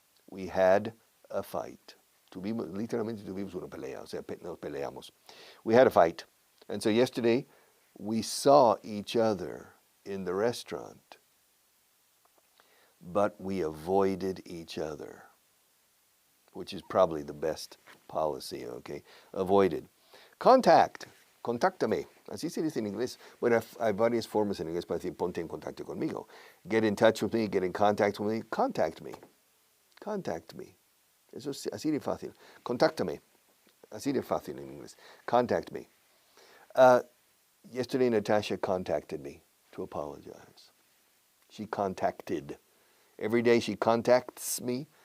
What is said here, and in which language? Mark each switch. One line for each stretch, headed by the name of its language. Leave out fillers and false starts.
English: We had a fight.
Spanish: Literalmente tuvimos una pelea, o sea, nos peleamos. We had a fight.
English: And so yesterday, we saw each other in the restaurant, but we avoided each other, which is probably the best policy, okay? Avoided. Contact.
Spanish: Contáctame. Así se dice en inglés. Bueno, hay varias formas en inglés para decir ponte en contacto conmigo.
English: Get in touch with me, get in contact with me, contact me. Contact me.
Spanish: Eso es así de fácil. Contáctame. Así de fácil en inglés.
English: Contact me. Yesterday, Natasha contacted me to apologize. She contacted. Every day she contacts me.